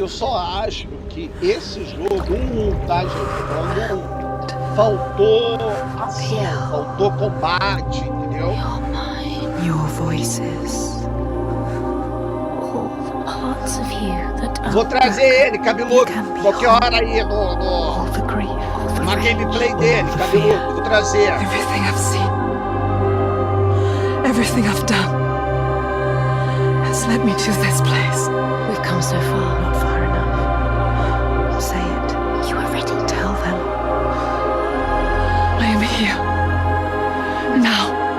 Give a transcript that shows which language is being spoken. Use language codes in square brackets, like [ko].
[pt] Eu só acho que esse jogo, tá, gente? Faltou ação, faltou combate, entendeu? [en] Your voices. All the parts of you that are... [pt] Vou trazer ele, cabeludo, qualquer hora aí na gameplay dele, cabeludo, vou trazer. [en] Everything I've seen, everything I've done has led me to this place. We've come so far, not far enough. Say it. You are ready. Tell them. I am here. Now.